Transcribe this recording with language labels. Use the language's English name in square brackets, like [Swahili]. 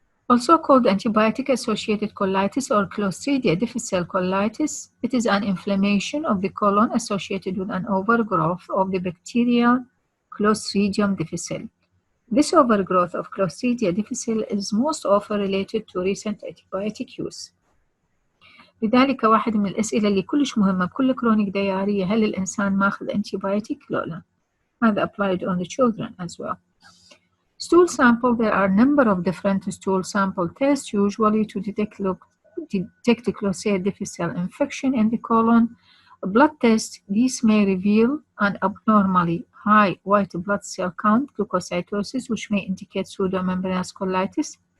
[English] Also called antibiotic-associated colitis or Clostridia difficile colitis, it is an inflammation of the colon associated with an overgrowth of the bacterial Clostridium difficile. This overgrowth of Clostridia difficile is most often related to recent antibiotic use. [Arabic] لذلك واحد من الأسئلة اللي كلش مهمة بكل كرونيك ديارية هل الإنسان ماخذ antibiotic؟ لا. [English] هذا applied on the children as well. Stool sample, there are a number of different stool sample tests usually to detect Clostridia difficile infection in the colon. A blood test, these may reveal an abnormally high white blood cell count, leukocytosis, which may indicate pseudomembranous colitis.